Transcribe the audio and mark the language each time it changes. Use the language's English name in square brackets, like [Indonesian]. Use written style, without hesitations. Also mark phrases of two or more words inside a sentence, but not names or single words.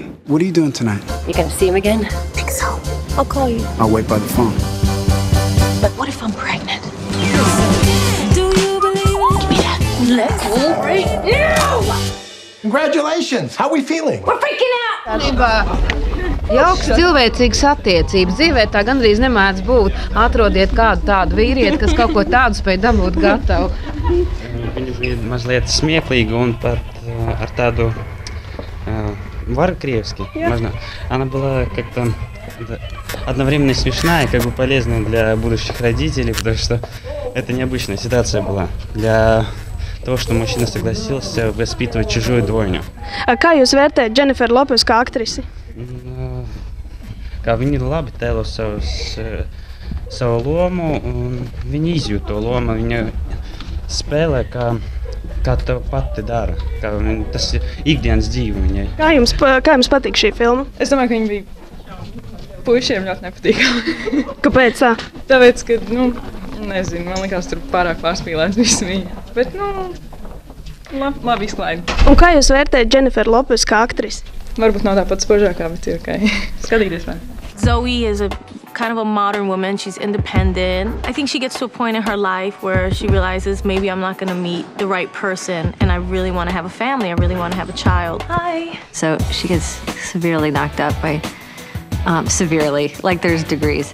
[English] What are you doing tonight? You gonna see him again? Think so. I'll call you. I'll wait by the phone. But what if I'm pregnant? Give me that. Let's go right now! Congratulations. How are we feeling? We're freaking out! [Latvian] Jauks cilvēcīgas attiecības. Dzīvē tā gandrīz nemēdz būt. Atrodiet kādu tādu vīrieti, kas kaut ko tādu spēj dabūt gatavu. Viņa bija mazliet смеклīga un pat ar tādu варварски. [Russian] Она была как-то одновременно смешная, как бы полезная для будущих родителей, потому что это необычная ситуация была для того, что мужчина согласился воспитывать чужую двойню. [Latvian] Kā jūs vērtējat Dženiferu Lopesu kā aktrisi? Kā viņa labi tēlo savu lomu, un viņa izjūt to lomu, viņa spēlē, kā tev pati dara, kā tas ir ikdienas dzīve viņai. Kā jums patīk šī filma? Es domāju, ka viņa bija puišiem ļoti nepatīkama. Kāpēc tā? Tāpēc, ka, nezinu, man likās tur pārāk pārspīlēts viss viņa. Bet, labi izklaidi. Un kā jūs vērtējat Dženiferu Lopesu kā aktrisi? Varbūt nav tāpat spožākā, bet ir ok. Skatīties vēl. [English] Zoe is a kind of a modern woman. She's independent. I think she gets to a point in her life where she realizes maybe I'm not going to meet the right person and I really want to have a family. I really want to have a child. Hi. So she gets severely knocked up by, severely, like there's degrees.